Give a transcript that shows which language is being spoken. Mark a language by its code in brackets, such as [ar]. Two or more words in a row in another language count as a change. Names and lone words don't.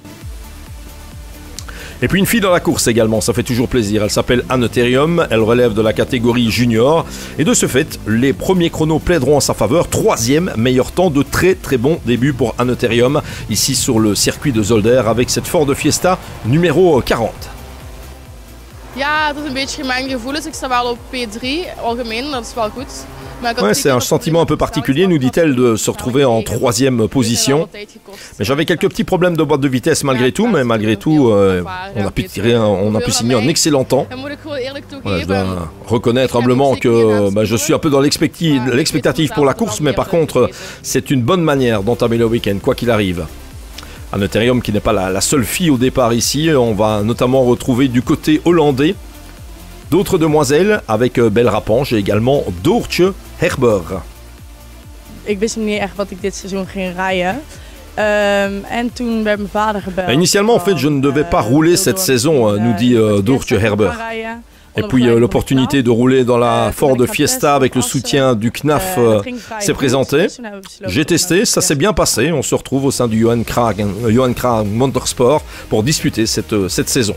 [fr] Et puis une fille dans la course également, ça fait toujours plaisir, elle s'appelle Aneterium, elle relève de la catégorie junior et de ce fait les premiers chronos plaideront en sa faveur. 3e meilleur temps, de très très bon début pour Aneterium ici sur le circuit de Zolder avec cette Ford Fiesta numéro 40. [nl] Ja, het is een beetje gemengde gevoelens. Ik sta wel op P3 algemeen, dat is wel goed. [fr] Ouais, c'est un sentiment un peu particulier, nous dit-elle, de se retrouver en 3e position. Mais j'avais quelques petits problèmes de boîte de vitesse malgré tout, mais malgré tout, on a pu signer un excellent temps. Voilà, je dois reconnaître humblement que je suis un peu dans l'expectative pour la course, mais par contre, c'est une bonne manière d'entamer le week-end, quoi qu'il arrive. Aneterium qui n'est pas la seule fille au départ ici, on va notamment retrouver du côté hollandais d'autres demoiselles avec Belle Rapange et également Doortje Herber. [nl] Ik wist niet echt wat ik dit seizoen ging rijden. En toen werd mijn vader gebeld. [fr] Initialement en fait je ne devais pas rouler cette saison, nous dit Doortje Herber. Et puis l'opportunité de rouler dans la Ford Fiesta avec le soutien du CNAF s'est présentée. J'ai testé, ça s'est bien passé. On se retrouve au sein du Johan Krag Motorsport pour disputer cette saison.